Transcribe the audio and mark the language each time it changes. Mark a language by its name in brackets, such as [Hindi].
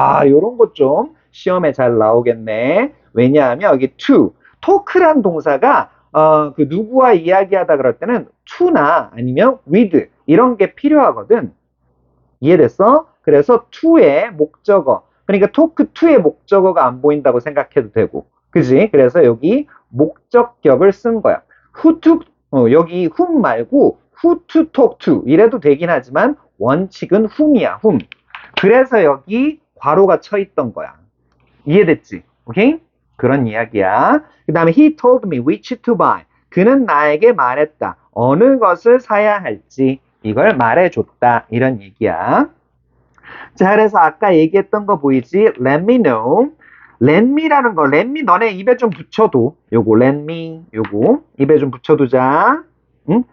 [Korean] 요런 것 좀 시험에 잘 나오겠네. 왜냐하면 여기 to, talk란 동사가 그 누구와 이야기하다 그럴 때는 to나 아니면 with 이런 게 필요하거든. 이해됐어? 그래서 to의 목적어, 그러니까 talk to의 목적어가 안 보인다고 생각해도 되고, 그지? 그래서 여기 목적격을 쓴 거야. who to, 여기 whom 말고 [English] who to talk to [Korean] 이래도 되긴 하지만 원칙은 whom이야, whom. 그래서 여기 괄호가 쳐 있던 거야. 이해됐지? 오케이? 그런 이야기야. 그 다음에 [English] he told me which to buy. [Korean] 그는 나에게 말했다. 어느 것을 사야 할지 이걸 말해줬다. 이런 얘기야. 자, 그래서 아까 얘기했던 거 보이지? [English] Let me know. [Korean] Let me라는 거, let me 너네 입에 좀 붙여도. 요거 let me, 요거 입에 좀 붙여두자. 응?